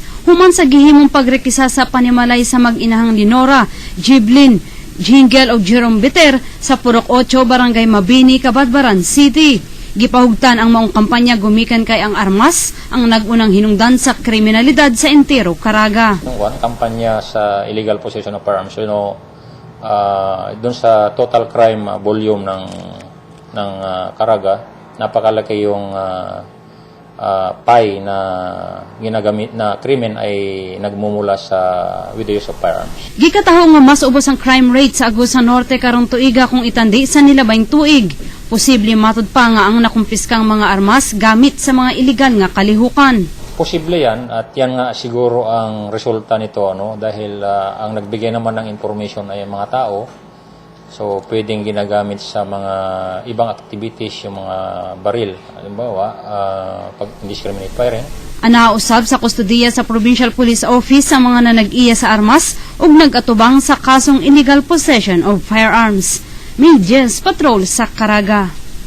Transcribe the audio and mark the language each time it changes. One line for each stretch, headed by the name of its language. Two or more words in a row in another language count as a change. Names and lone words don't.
Cebuano: Human sa gihimong pagrekisa sa panimalay sa mag-inahang Linora, Jiblin, Jingle o Jerome Biter sa Purok 8, Barangay Mabini, Cabadbaran City. Gipahugtan ang maong kampanya gumikan kay ang armas ang nagunang hinungdan sa kriminalidad sa entero Caraga. Kampanya sa
English: illegal possession of firearms,
Filipino: doon sa
English: total crime volume
Filipino: ng Caraga, napakalaki yung pie na ginagamit na krimen ay nagmumula sa
English: with the use of firearms.
Cebuano: Gikataho nga mas ubos ang
English: crime rate
Cebuano: sa Agusan Norte karong tuiga kung itandi sa nilabayng tuig. Posible matud pa nga ang nakumpiskang mga armas gamit sa mga iligal nga kalihukan.
Filipino: Posible yan at yan nga siguro ang resulta nito dahil ang nagbigay naman ng information ay mga tao. So pwedeng ginagamit sa mga ibang activities yung mga baril. Halimbawa, pag
English: indiscriminate firing.
Cebuano: Anausab sa kustodiya sa Provincial Police Office sa mga nanag-iya sa armas ug nag-atubang sa kasong
English: illegal possession of firearms.
Cebuano: Medias Patrol sa Caraga.